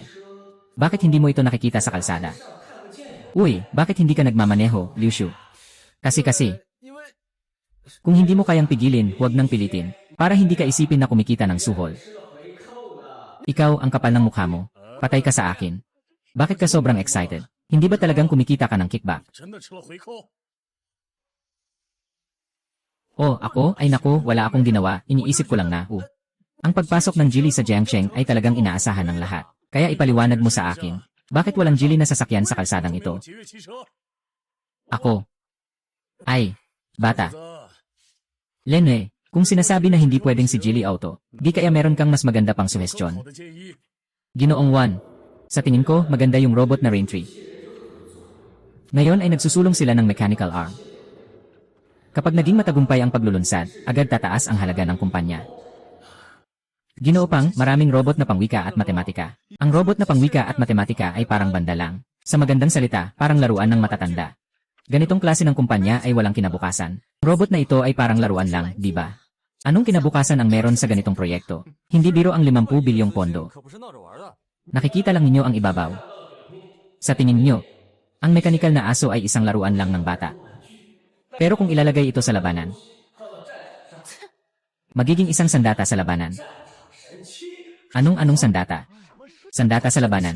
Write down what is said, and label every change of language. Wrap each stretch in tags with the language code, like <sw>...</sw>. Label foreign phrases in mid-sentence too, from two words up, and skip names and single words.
<tl>Bakit hindi mo ito nakikita sa kalsada? Uy, bakit hindi ka nagmamaneho, Liu Shu? Kasi,</tl> <zh>因为</zh> <tl>kung hindi mo kayang pigilin, huwag nang pilitin, para hindi ka isipin na kumikita ng suhol. Ikaw ang kapal ng mukha mo. Patay ka sa akin. Bakit ka sobrang excited? Hindi ba talagang kumikita ka ng kickback?</tl> <zh>真的吃了回扣。</zh> <tl>Oh, ako? Ay naku, wala akong ginawa, iniisip ko lang na, Ang pagpasok ng Geely sa Jiangsheng ay talagang inaasahan ng lahat. Kaya ipaliwanag mo sa akin, bakit walang Geely na sasakyan sa kalsadang ito?</tl> <zh>节约汽车。</zh> <tl>Ako. Ay, bata.</tl> <zh>子，</zh> <tl>Lenwe, kung sinasabi na hindi pwedeng si Geely Auto, di kaya meron kang mas maganda pang</tl> <zh>好</zh> <tl>suhestyon.</tl> <zh>的建议。</zh> <tl>Ginoong Juan. Sa tingin ko, maganda yung robot na Raintree. Ngayon ay nagsusulong sila ng mechanical arm. Kapag naging matagumpay ang paglulunsad, agad tataas ang halaga ng kumpanya. Ginoo pang, maraming robot na pangwika at matematika. Ang robot na pangwika at matematika ay parang banda lang. Sa magandang salita, parang laruan ng matatanda. Ganitong klase ng kumpanya ay walang kinabukasan. Robot na ito ay parang laruan lang, di ba? Anong kinabukasan ang meron sa ganitong proyekto? Hindi biro ang 50 bilyong pondo.</tl> <zh>可不是闹着玩的。</zh> <tl>Nakikita lang ninyo ang ibabaw. Sa tingin nyo, ang mekanikal na aso ay isang laruan lang ng bata. Pero kung ilalagay ito sa labanan, magiging isang sandata sa labanan. Anong sandata? Sandata sa labanan.</tl>